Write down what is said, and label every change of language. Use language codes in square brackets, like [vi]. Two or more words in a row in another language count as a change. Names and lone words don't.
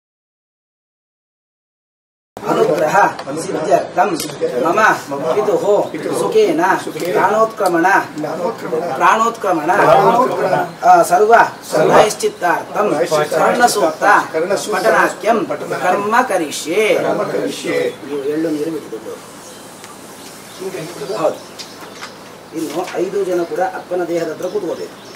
[sa] अनुग्रह सिद्ध्यर्थं मम पितुः सुखेन प्राणोत्क्रमण सर्व प्रायश्चित्तार्थं कर्णसूक्त पठनाख्यं कर्म करिष्ये [kn] ಎಳ್ಳು ನೀರು ಬಿಟ್ಟಿದ್ದು ಹೌದು ಇನ್ನು 5 ಜನ ಕೂಡ ಅಪ್ಪನ ದೇಹದ ಹತ್ರ ಕೂತ್ಕೋಬೇಕು